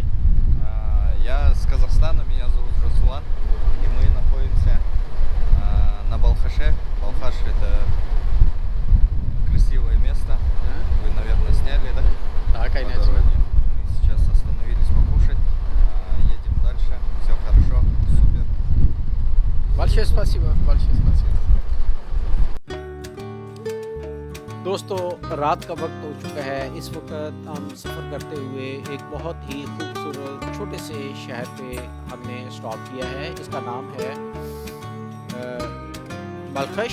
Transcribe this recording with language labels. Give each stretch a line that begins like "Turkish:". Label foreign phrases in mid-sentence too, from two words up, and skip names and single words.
Russian: Я с Казахстана, меня зовут Расулан, и мы находимся на Балхаше. Балхаш — это красивое место. Вы, наверное, сняли, да? Да, По конечно. дороге. Мы сейчас остановились покушать. Едем дальше. Все хорошо, супер. Большое спасибо, большое спасибо.
Urdu: دوستو رات کا وقت ہو چکا ہے، اس وقت ہم سفر کرتے ہوئے ایک بہت ہی خوبصورت چھوٹے سے شہر پہ ہم نے اسٹاپ کیا ہے، اس کا نام ہے بلخش۔